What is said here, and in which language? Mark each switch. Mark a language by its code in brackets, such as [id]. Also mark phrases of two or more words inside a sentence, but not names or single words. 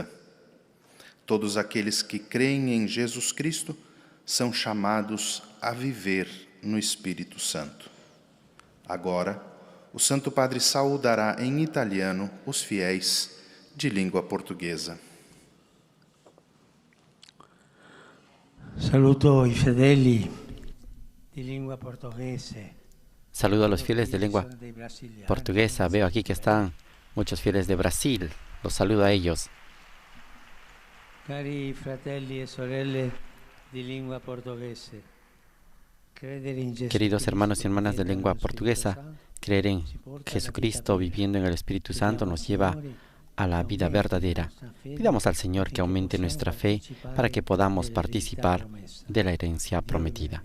[pt] Todos aqueles que creem em Jesus Cristo são chamados a viver no Espírito Santo. Agora, o Santo Padre saudará em italiano os fiéis de língua portuguesa. [it] Saluto i fedeli di lingua portoghese. [es] Saludo a los fieles de lengua portuguesa. Veo aquí que están muchos fieles de Brasil. Los saludo a ellos. [it] Cari fratelli e sorelle di lingua portoghese. [es] Queridos hermanos y hermanas de lengua portuguesa, creer en Jesucristo viviendo en el Espíritu Santo nos lleva a la vida verdadera. Pidamos al Señor que aumente nuestra fe para que podamos participar de la herencia prometida.